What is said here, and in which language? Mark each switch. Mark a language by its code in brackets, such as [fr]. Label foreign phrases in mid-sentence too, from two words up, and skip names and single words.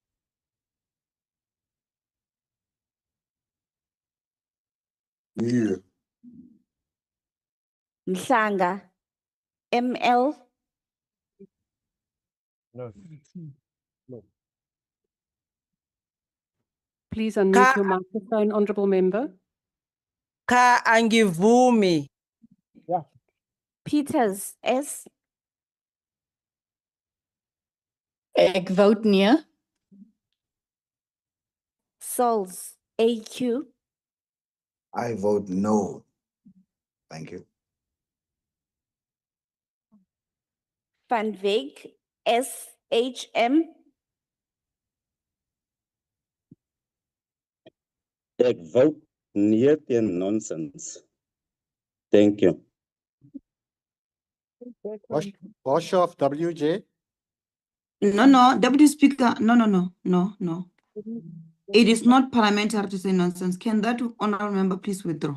[en] Near. Mhlanga M.L. No. Please unmute your microphone, Honourable Member. [zu] Ka angivumi. [en] Peters S. [af] Ek vote nee. [en] Sauls A.Q. I vote no. Thank you. Van Wyk S.H.M. [af] Ek vote nee teen nonsense. [en] Thank you. Boshoff, WJ. No, Deputy Speaker. No. It is not parliamentary to say nonsense. Can that honorable member please withdraw?